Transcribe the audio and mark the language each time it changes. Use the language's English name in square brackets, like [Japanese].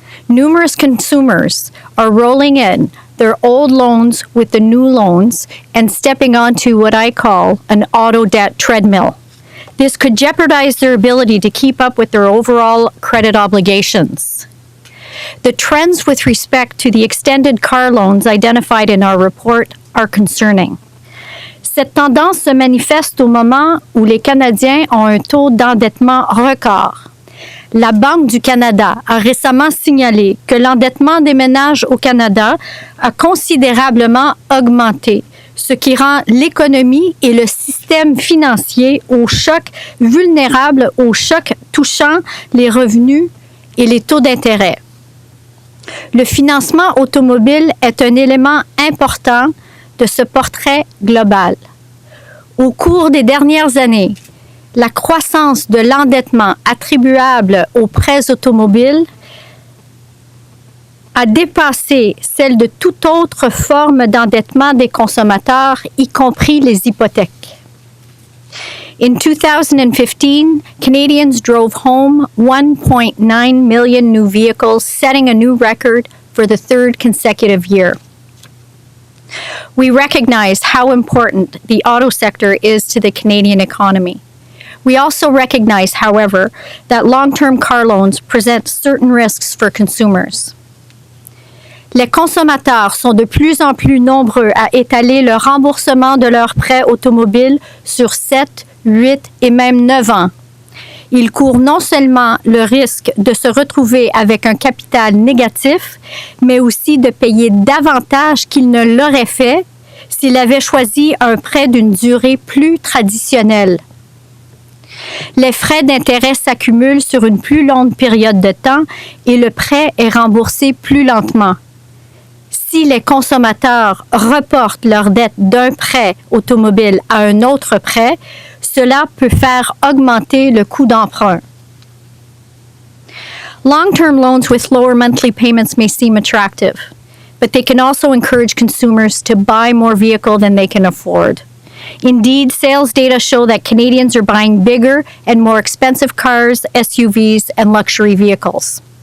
[English] Numerous consumers are rolling in their old loans with the new loans and stepping onto what I call an auto debt treadmill. This could jeopardize their ability to keep up with their overall credit obligations. The trends with respect to the extended car loans identified in our report are concerning. [French] Cette tendance se manifeste au moment où les Canadiens ont un taux d'endettement record. La Banque du Canada a récemment signalé que l'endettement des ménages au Canada a considérablement augmenté, ce qui rend l'économie et le système financier au choc vulnérables aux chocs touchant les revenus et les taux d'intérêt. Le financement automobile est un élément important de ce portrait global. Au cours des dernières années, la croissance de l'endettement attribuable aux prêts automobiles a dépassé celle de toute autre forme d'endettement des consommateurs, y compris les hypothèques. [English] In 2015, Canadians drove home 1.9 million new vehicles, setting a new record for the third consecutive year. We recognize how important the auto sector is to the Canadian economy. We also recognize, however, that long-term car loans present certain risks for consumers. [French] Les consommateurs sont de plus en plus nombreux à étaler le remboursement de leurs prêts automobiles sur 7, 8 et même 9 ans. Ils courent non seulement le risque de se retrouver avec un capital négatif, mais aussi de payer davantage qu'ils ne l'auraient fait s'ils avaient choisi un prêt d'une durée plus traditionnelle. Les frais d'intérêt s'accumulent sur une plus longue période de temps et le prêt est remboursé plus lentement. Si les consommateurs reportent leur dette d'un prêt automobile à un autre prêt, cela peut faire augmenter le coût d'emprunt. [English] Long-term loans with lower monthly payments may seem attractive, but they can also encourage consumers to buy more vehicle than they can afford. Indeed, sales data show that Canadians are buying bigger and more expensive cars, SUVs, and luxury vehicles.